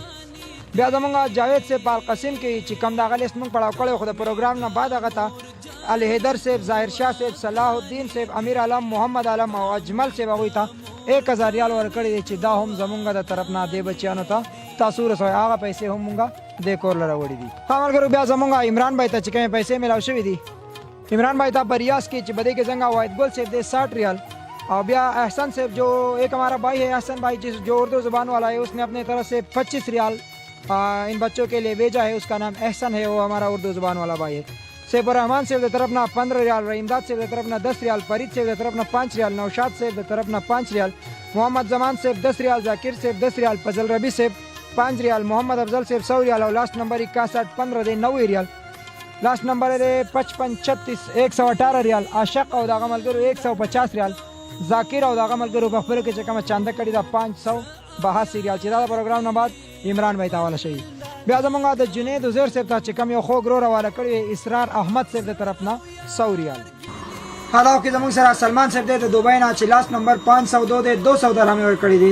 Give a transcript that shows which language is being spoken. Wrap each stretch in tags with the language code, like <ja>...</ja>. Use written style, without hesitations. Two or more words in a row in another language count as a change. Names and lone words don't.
<ps>بیا زمونږ جاوید صاحب په القسم کې چې کم دغه لیست موږ پړاو کړی خو د پروګرام نه بعد هغه ته علي حیدر صاحب ظاهر شاه صاحب صلاح الدین صاحب امیر علم محمد علم او اجمل صاحب هغوی ته 1000 ریال ورکړي دي چې دا هم زمونږ د طرف نه دې بچیانو ته تاسو رسوئ هغه پیسې هم مونږ دې کور له راوړي دي. ها ملګرو بیا زمونږ عمران بھائی ته چې کومې پیسې میلاو شوي دي عمران بھائی ته په ریاض کې چې بدې کې څنګه واحد گل صاحب دے 60 ریال اور بیا احسن صاحب</ps> <ur>جو ایک ہمارا بھائی ہے احسن بھائی جو اردو زبان والا ہے اس نے اپنے طرف سے 25 ریال ان بچوں کے لیے بھیجا</ur> <ps>ہے.</ps> <ur>اس کا نام احسن ہے وہ ہمارا اردو زبان والا بھائی ہے. سیف الرحمان صاحب کی طرف نہ 15 ریال رحیمداد صاحب کی طرف نہ 10 ریال فرید صاحب کی طرف نہ 5 ریال نوشاد صاحب کی طرف نہ 5 ریال محمد زمان صاحب 10 ریال ذاکر صاحب 10 ریال فضل ربی صاحب 5 ریال محمد افضل صاحب 100 ریال اور</ur> <en>last number</en> <ur>61 15 دے 90 ریال</ur> <en>last number</en> <ur>ہے 55 36 118 ریال</ur> <ps>عاشق او داغه ملګرو 150 ریال ذاکر او داغه ملګرو په خپل کې چې کومه چانده کړي دا 582 ریال چې دا پروګرام نه بعد عمران بھائی تاواله شي. بیا زمونږ د جنید عزیر صاحب ته چې کوم یو خوږ ورور حواله کړی اسرار احمد صاحب د طرف نه 100 ریال. حالا کې زمونږ سره سلمان صاحب دی د دوبۍ نه چې</ps> <en>last number</en> <ps>502 دی 200 درهم ورکړي دي.</ps>